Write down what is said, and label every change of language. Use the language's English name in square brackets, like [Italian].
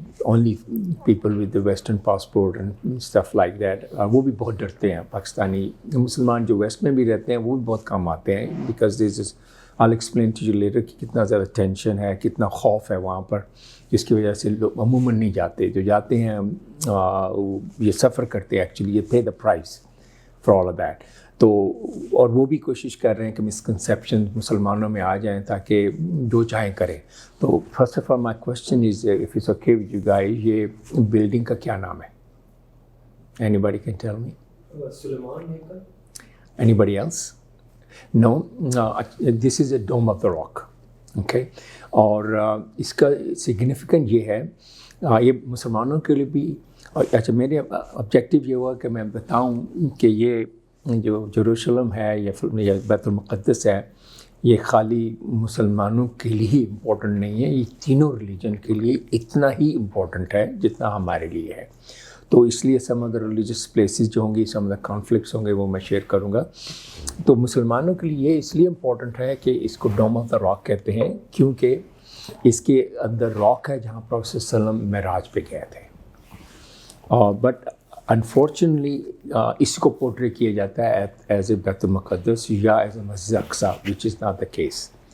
[English] Only people with the western passport and stuff like that, [Urdu] وہ بھی بہت ڈرتے ہیں. پاکستانی مسلمان جو ویسٹ میں بھی رہتے ہیں وہ بھی بہت کم آتے ہیں [English] because this is, I'll explain to you later [Urdu] کہ کتنا زیادہ ٹینشن ہے, کتنا خوف ہے وہاں پر, جس کی وجہ سے لوگ عموماً نہیں جاتے. جو جاتے ہیں یہ سفر کرتے ہیں ایکچولی, یہ [English] pay the price for all of that. [Urdu] تو اور وہ بھی کوشش کر رہے ہیں کہ مسکنسیپشن مسلمانوں میں آ جائیں تاکہ جو چاہیں کریں. [English] تو first of all my question is if it's okay with you guys, [Urdu] یہ بلڈنگ کا کیا نام ہے؟ [English] Anybody can tell me? [Urdu] سلیمان ہے. [English] Anybody else? No, this is a dome of the rock. [Urdu] Okay, اور اس کا سگنیفیکنٹ یہ ہے, یہ مسلمانوں کے لیے بھی. اچھا, میرے آبجیکٹیو یہ ہوا کہ میں بتاؤں کہ یہ جو یروشلم ہے یا بیت المقدس ہے, یہ خالی مسلمانوں کے لیے ہی امپورٹنٹ نہیں ہے, یہ تینوں ریلیجن کے لیے اتنا ہی امپورٹنٹ ہے جتنا ہمارے لیے ہے. تو اس لیے سم آف دا ریلیجس پلیسز جو ہوں گی, سم آف دا کانفلکٹس ہوں گے, وہ میں شیئر کروں گا. تو مسلمانوں کے لیے یہ اس لیے امپورٹنٹ ہے کہ اس کو ڈوم آف دا راک کہتے ہیں, کیونکہ اس کے اندر راک ہے جہاں پروفیٹ صلی اللہ علیہ وسلم معراج پہ گئے تھے. بٹ انفارچونیٹلی اس کو پورٹری کیا جاتا ہے ایز اے بیت المقدس یا as a Masjid Aqsa, [English] Which is not the case.